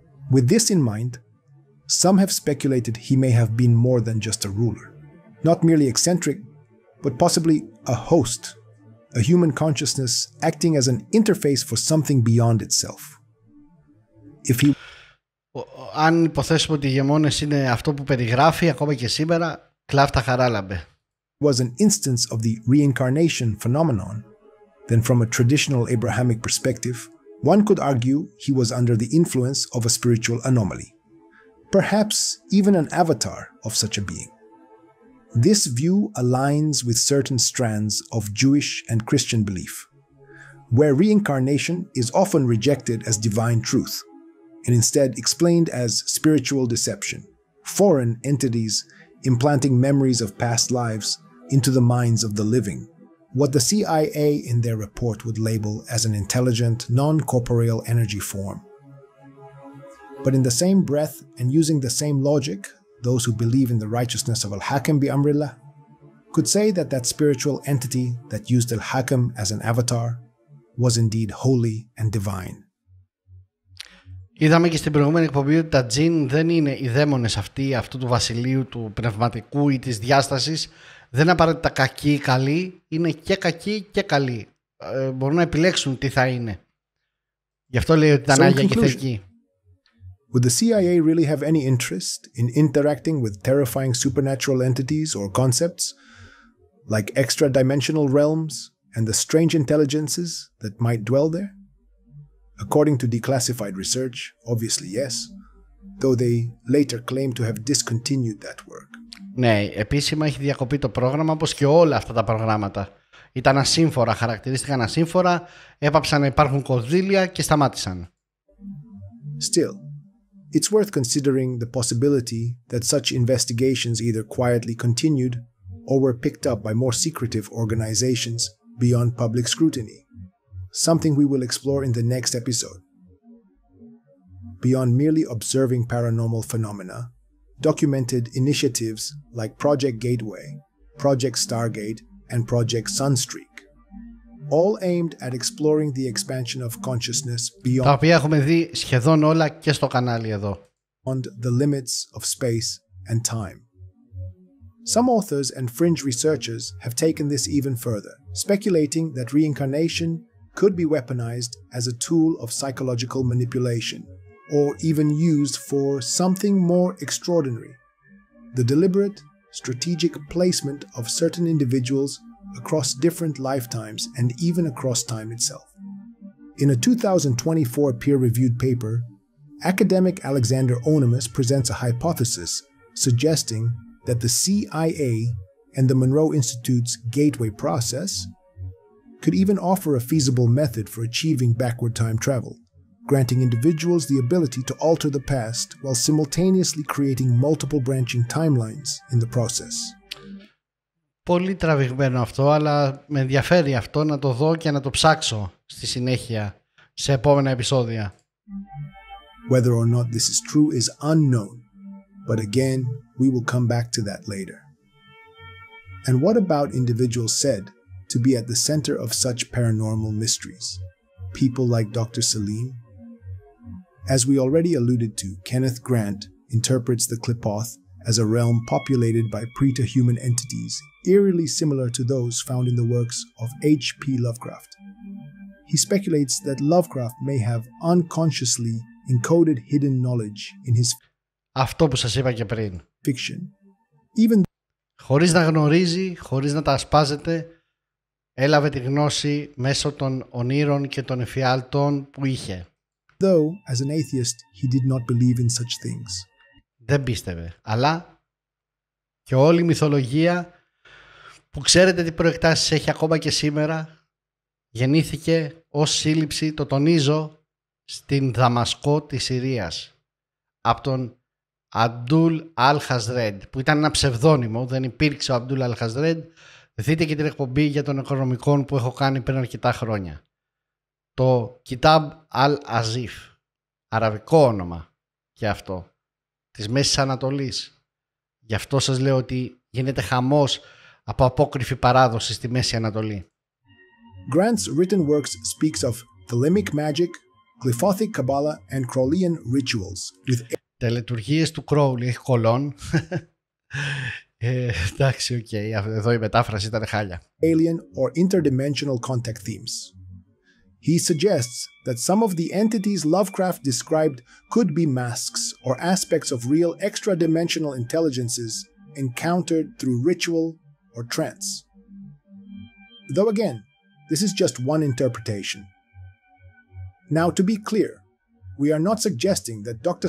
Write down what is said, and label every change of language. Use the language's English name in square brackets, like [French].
[English] With this in mind, some have speculated he may have been more than just a ruler, not merely eccentric, but possibly a host, a human consciousness acting as an interface for something beyond itself. [Greek] Αν υποθέσουμε ότι οι ηγεμόνες είναι αυτό που περιγράφει ακόμα και σήμερα, κλάφτα χαράλαμπε. [English] Was an instance of the reincarnation phenomenon, then from a traditional Abrahamic perspective, one could argue he was under the influence of a spiritual anomaly, perhaps even an avatar of such a being. This view aligns with certain strands of Jewish and Christian belief, where reincarnation is often rejected as divine truth, and instead explained as spiritual deception, foreign entities implanting memories of past lives into the minds of the living, what the CIA in their report would label as an intelligent, non-corporeal energy form. But in the same breath and using the same logic, those who believe in the righteousness of Al-Hakam bi Amrillah could say that that spiritual entity that used Al-Hakam as an avatar was indeed holy and divine. [Greek] Είδαμε και στην προηγούμενη εκπομπή ότι τα τζιν δεν είναι οι δαίμονες αυτού του βασιλείου, του πνευματικού ή της διάστασης. Δεν είναι απαραίτητα κακοί ή καλοί, είναι και κακοί και καλοί. Μπορούν να επιλέξουν τι θα είναι. Γι' αυτό λέει ότι ήταν άγια και θεϊκοί. [English] Would the CIA really have any interest in interacting with terrifying supernatural entities or concepts, like extra-dimensional realms and the strange intelligences that might dwell there? According to declassified research, obviously yes, though they later claim to have discontinued that work. [Greek] Ναι, επίσημα έχει διακοπεί το πρόγραμμα, όπως και όλα αυτά τα προγράμματα. Ήταν ασύμφορα, χαρακτηρίστηκαν ασύμφορα, έπαψαν να υπάρχουν κονδύλια και σταμάτησαν. [English] Still, it's worth considering the possibility that such investigations either quietly continued or were picked up by more secretive organizations beyond public scrutiny, something we will explore in the next episode. Beyond merely observing paranormal phenomena, documented initiatives like Project Gateway, Project Stargate, and Project Sunstreak, all aimed at exploring the expansion of consciousness beyond, [Greek] τα οποία έχουμε δει σχεδόν όλα και στο κανάλι εδώ, [English] the limits of space and time. Some authors and fringe researchers have taken this even further, speculating that reincarnation could be weaponized as a tool of psychological manipulation, or even used for something more extraordinary: the deliberate, strategic placement of certain individuals across different lifetimes and even across time itself. In a 2024 peer-reviewed paper, academic Alexander Onimus presents a hypothesis suggesting that the CIA and the Monroe Institute's Gateway process could even offer a feasible method for achieving backward time travel, granting individuals the ability to alter the past while simultaneously creating multiple branching timelines in the process. [Greek] Πολύ τραβηγμένο αυτό, αλλά με ενδιαφέρει αυτό να το δω και να το ψάξω στη συνέχεια σε επόμενα επεισόδια. [English] Whether or not this is true is unknown, but again, we will come back to that later. And what about individuals said to be at the center of such paranormal mysteries? People like Dr. Salim As we already alluded to, Kenneth Grant interprets the Qliphoth as a realm populated by pre-human entities eerily similar to those found in the works of H.P. Lovecraft. He speculates that Lovecraft may have unconsciously encoded hidden knowledge in his [Greek] Αυτό που σας είπα και πριν. [English] fiction, even [Greek] Χωρίς να γνωρίζει, χωρίς να τα ασπάζεται, έλαβε τη γνώση μέσω των ονείρων και των εφιάλτων που είχε. [English] though, as an atheist, he did not believe in such things. [Greek] Δεν πίστευε. Αλλά και όλη η μυθολογία που ξέρετε τι προεκτάσεις έχει ακόμα και σήμερα, γεννήθηκε ως σύλληψη, το τονίζω, στην Δαμασκό της Συρίας από τον Αντούλ Αλ-Χαζρέντ, που ήταν ένα ψευδόνυμο, δεν υπήρξε ο Αντούλ Αλ-Χαζρέντ. Δείτε και την εκπομπή για τον οικονομικό που έχω κάνει πριν αρκετά χρόνια. Το Κιτάμπ Αλ-Αζίφ, αραβικό όνομα και αυτό, της Μέσης Ανατολής. Γι' αυτό σας λέω ότι γίνεται χαμός από απόκριφη παράδοση στη Μέση Ανατολή. [English] Grant's written works speaks of Thelemic magic, Qliphothic Kabbalah and Crowleyan rituals with [Greek] Τελετουργίες του Crowley, έχει κολόν. Εντάξει, οκ, εδώ η μετάφραση ήταν χάλια. [English] alien or interdimensional contact themes. He suggests that some of the entities Lovecraft described could be masks or aspects of real extra-dimensional intelligences encountered through ritual or trance. Though again, this is just one interpretation. Now, to be clear, we are not suggesting that Dr.